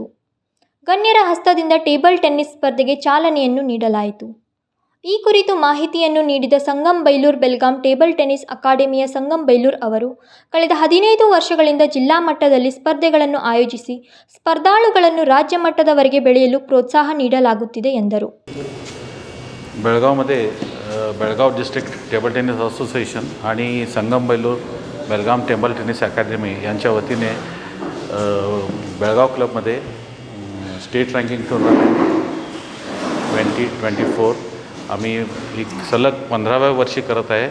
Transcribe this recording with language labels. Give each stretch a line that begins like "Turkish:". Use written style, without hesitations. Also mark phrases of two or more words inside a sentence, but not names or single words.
Kannada: ಗಣ್ಯರ ಹಸ್ತದಿಂದ
English: table tennis
Kannada: ಸ್ಪರ್ಧೆಗೆ ಚಾಲನೆಯನ್ನು ನೀಡಲಾಯಿತು. ಈ ಕುರಿತು ಮಾಹಿತಿಯನ್ನು ನೀಡಿದ ಸಂಗಮ್ ಬೈಲೂರು ಬೆಲ್ಗಾಂ ಟೇಬಲ್ ಟೆನ್ನಿಸ್ ಅಕಾಡೆಮಿಯ ಸಂಗಮ್ ಬೈಲೂರು ಅವರು, ಕಳೆದ 15 ವರ್ಷಗಳಿಂದ ಜಿಲ್ಲಾ ಮಟ್ಟದಲ್ಲಿ ಸ್ಪರ್ಧೆಗಳನ್ನು ಆಯೋಜಿಸಿ ಸ್ಪರ್ಧಾಳುಗಳನ್ನು ರಾಜ್ಯ ಮಟ್ಟದವರೆಗೆ ಬೆಳೆಯಲು प्रोत्साह ನೀಡಲಾಗುತ್ತಿದೆ ಎಂದರು.
Marathi: बेळगावमध्ये बेळगाव डिस्ट्रिक्ट टेबल टेनिस असोसिएशन आणि संगम बैलूर बेलगाम टेबल टेनिस अकॅडमी यांच्या वतीने बेळगाव क्लबमध्ये
English: state ranking tournament
Marathi: 2024 आम्ही ही सलग 15व्या वर्षी करत आहे.